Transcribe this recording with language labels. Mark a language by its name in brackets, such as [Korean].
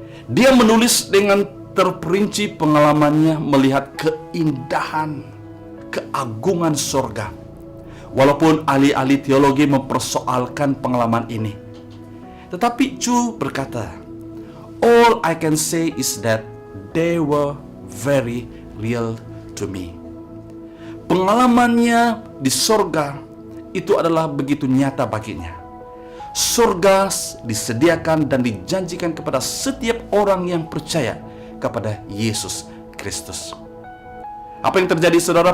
[Indonesian] Dia menulis dengan terperinci pengalamannya melihat keindahan, keagungan sorga. Walaupun ahli-ahli teologi mempersoalkan pengalaman ini, tetapi Chu berkata, [English] "All I can say is that they were very real to me." [Indonesian] Pengalamannya di sorga itu adalah begitu nyata baginya. Sorga disediakan dan dijanjikan kepada setiap orang yang percaya kepada Yesus Kristus. Apa yang terjadi, saudara?